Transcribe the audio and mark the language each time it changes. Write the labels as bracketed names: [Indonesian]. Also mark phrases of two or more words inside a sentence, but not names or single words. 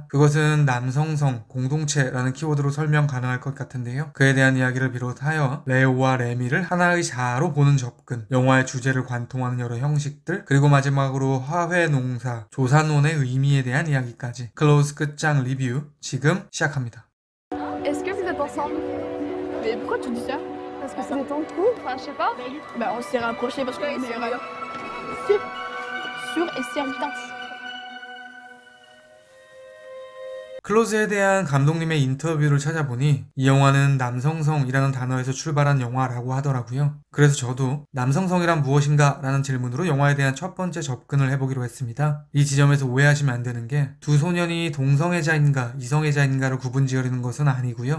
[Korean] 그것은 남성성 공동체라는 키워드로 설명 가능할 것 같은데요. 그에 대한 이야기를 비롯하여 레오와 레미를 하나의 자아로 보는 접근, 영화의 주제를 관통하는 여러 형식들, 그리고 마지막으로 화훼농사, 조산론의 의미에 대한 이야기까지 클로즈 끝장 리뷰 지금 시작합니다. [French] Est-ce que vous êtes ensemble? Mais pourquoi tu dis ça? Parce que c'est ton coup? Enfin, je sais pas. Bah on s'est rapprochés parce qu'on est meilleurs amis. Sûr et certain. [Korean] 클로즈에 대한 감독님의 인터뷰를 찾아보니 이 영화는 남성성이라는 단어에서 출발한 영화라고 하더라고요. 그래서 저도 남성성이란 무엇인가? 라는 질문으로 영화에 대한 첫 번째 접근을 해보기로 했습니다. 이 지점에서 오해하시면 안 되는 게 두 소년이 동성애자인가 이성애자인가를 구분지어리는 것은 아니고요.